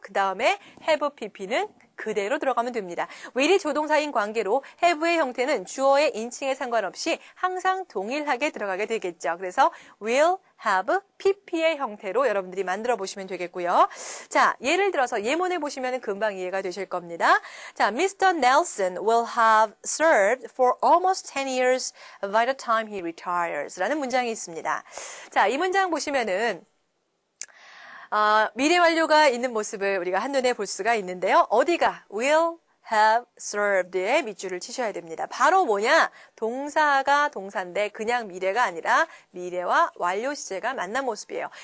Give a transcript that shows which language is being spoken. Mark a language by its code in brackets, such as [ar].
[ko] 그 다음에 have pp는 그대로 들어가면 됩니다. will이 조동사인 관계로 have의 형태는 주어의 인칭에 상관없이 항상 동일하게 들어가게 되겠죠. 그래서 will, have, pp의 형태로 여러분들이 만들어 보시면 되겠고요. 자, 예를 들어서 예문을 보시면 금방 이해가 되실 겁니다. 자, Mr. [en] Nelson will have served for almost 10 years by the time he retires [ko] 라는 문장이 있습니다. 자, 이 문장 보시면은 미래 완료가 있는 모습을 우리가 한눈에 볼 수가 있는데요. 어디가 will have served에 밑줄을 치셔야 됩니다. 바로 뭐냐? 동사가 동사인데 그냥 미래가 아니라 미래와 완료 시제가 만난 모습이에요.